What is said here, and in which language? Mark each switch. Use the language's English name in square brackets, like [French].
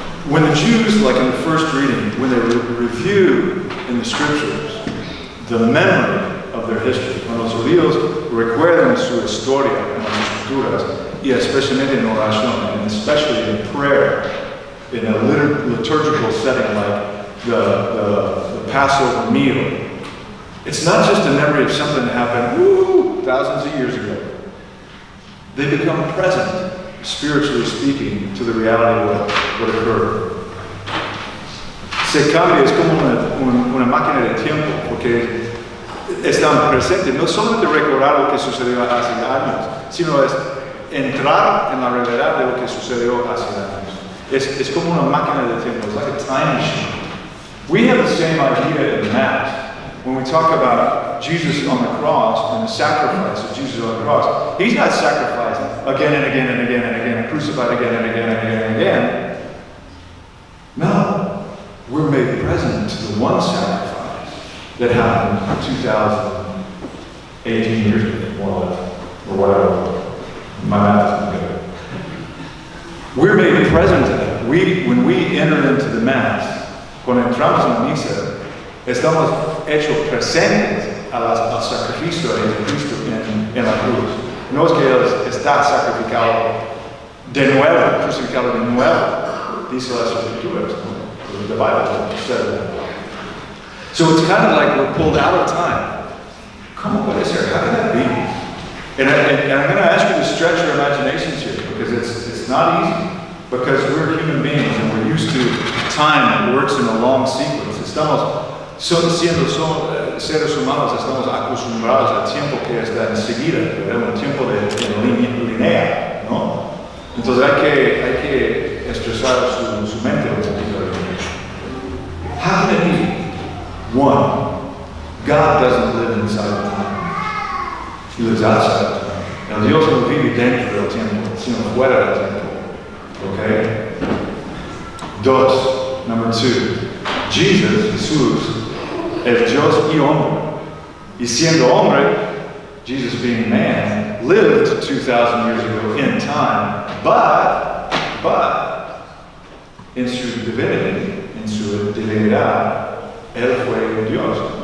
[English] When the Jews, like in the first reading, when they review in the scriptures the memory of their history, [Spanish] cuando los judíos recuerdan su historia en las escrituras, y especialmente en oración, [English] and especially in prayer, in a liturgical setting like the Passover meal, it's not just a memory of something that happened thousands of years ago. They become present, spiritually speaking, to the reality of what occurred. [Spanish] Se cambia, es como una máquina de tiempo, porque están presentes, no solamente recordar lo que sucedió hace años, sino es entrar en la realidad de lo que sucedió hace años. Es como una máquina de tiempo, [English] it's like a time machine. We have the same idea in Mass. When we talk about Jesus on the cross and the sacrifice of Jesus on the cross, he's not sacrificed again and again and again and again, crucified again and again and again and again. No, we're made present to the one sacrifice that happened 2,018 years ago, more or less, or whatever. My math isn't good. We're made present to that. When we enter into the Mass, [Spanish] cuando entramos en la misa, estamos hechos presentes al sacrificio de Jesucristo en la cruz. No es que Él está sacrificado de nuevo, crucificado de nuevo, dice las Escrituras. [English] The Bible says that. So it's kind of like we're pulled out of time. Come on, what is there? How can that be? And I'm going to ask you to stretch your imaginations here, because it's not easy. Because we're human beings and we're used to time that works in a long sequence. [Spanish] Siendo seres humanos, estamos acostumbrados al tiempo que está enseguida, un tiempo de línea, ¿no? Entonces hay que estresar su mente un poquito. [English] How can it be? One, God doesn't live inside of time. He lives outside of time. [Spanish] El Dios no vive dentro del tiempo, sino fuera del tiempo. Okay? Dos, [English] number 2, [Spanish] Jesús, es Dios y hombre. Y siendo hombre, [English] Jesus being man, lived 2,000 years ago in time, but in su divinity, [Spanish] en su divinidad, Él fue Dios.